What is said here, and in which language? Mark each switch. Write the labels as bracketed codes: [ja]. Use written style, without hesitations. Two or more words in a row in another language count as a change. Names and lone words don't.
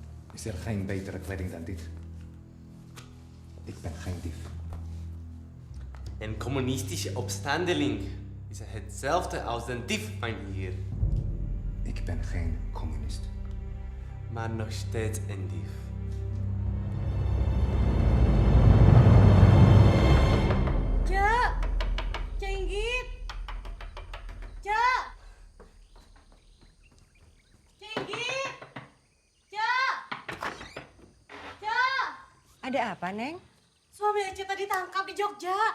[nl] Is er geen betere kleding dan dit? Ik ben geen dief. Een communistische opstandeling is hetzelfde als een dief, mijnheer. Ik ben geen communist. Maar nog steeds een dief. [id] Cak! Cak Inggit! Cak! Cak Inggit! Cak! Cak! Ada apa, Neng? Suami Ece tadi ditangkap di Jogja.